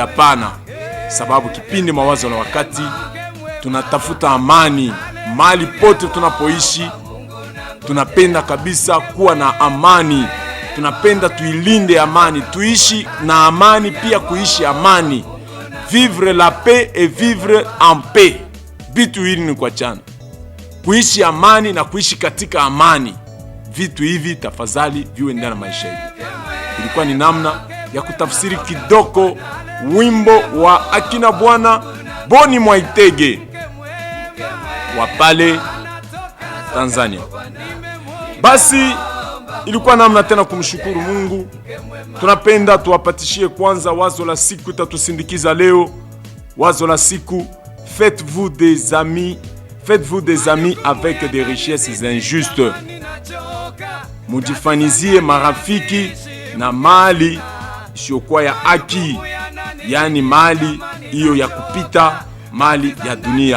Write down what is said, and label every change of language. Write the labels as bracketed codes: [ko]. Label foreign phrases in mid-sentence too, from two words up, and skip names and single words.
[sw] Hapana, sababu kipindi mawazo na wakati tunatafuta amani mahali pote tunapoishi. Tunapenda kabisa kuwa na amani, tunapenda tuilinde amani, tuishi na amani, pia kuishi amani. [fr] Vivre la paix et vivre en paix, [sw] vitu hivi ni kwa chana. Kuishi amani na kuishi katika amani, vitu hivi tafadhali viwe ndani ya maisha yetu. Ilikuwa ni namna ya kutafsiri kidogo wimbo wa akina bwana Boni Mwaitege wa pale Tanzania. Basi ilikuwa namna tena kumshukuru Mungu. Tunapenda tuwapatishie kwanza wazo la siku itatusindikiza leo. Wazo la siku: [fr] faites-vous des amis avec des richesses injustes. [sw] Mujifanizie marafiki na mali isiyokuwa ya haki, yani mali hiyo ya kupita, mali ya dunia.